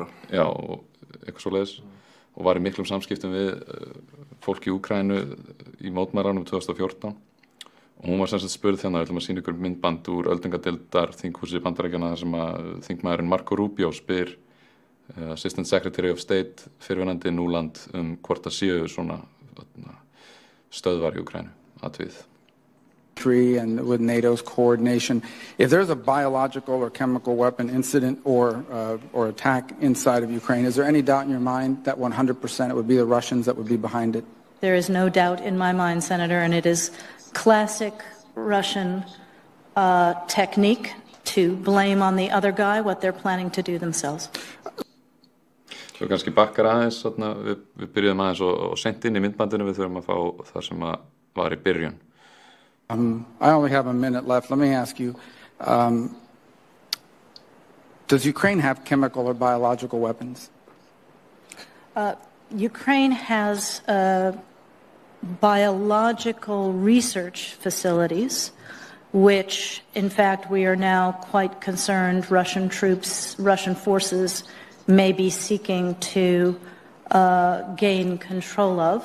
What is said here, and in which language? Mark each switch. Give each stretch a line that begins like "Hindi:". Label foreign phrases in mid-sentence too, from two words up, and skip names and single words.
Icelandic: Já, og eitthvað svoleiðis og var í miklum samskiptum við fólk í Úkraínu í mótmælunum 2014 og hún var sem sagt spurð þarna, við ætlum að sýna ykkur myndband úr öldungadeildar þinghúsi Bandaríkjanna þar sem að þingmaðurinn Marco Rubio spyr
English: Assistant Secretary of State
Icelandic: fyrrverandi Núland hvort það séu svona stöðvar í Úkraínu atvið.
English: And with NATO's coordination, if there's a biological or chemical weapon incident or attack inside of Ukraine, is there any doubt in your mind that 100% it would be the Russians that would be behind it? There is no doubt in my mind, Senator, and it is classic Russian technique to blame on the other guy what they're planning to do themselves.
Icelandic: Svo kannski bakkar aðeins, við byrjuðum aðeins og sent inn í myndbandinu, við þurfum að fá það sem var í byrjun.
English: I only have a minute left. Let me ask you, does Ukraine have chemical or biological weapons? Ukraine has biological research facilities, which, in fact, we are now quite concerned Russian troops, Russian forces may be seeking to gain control of.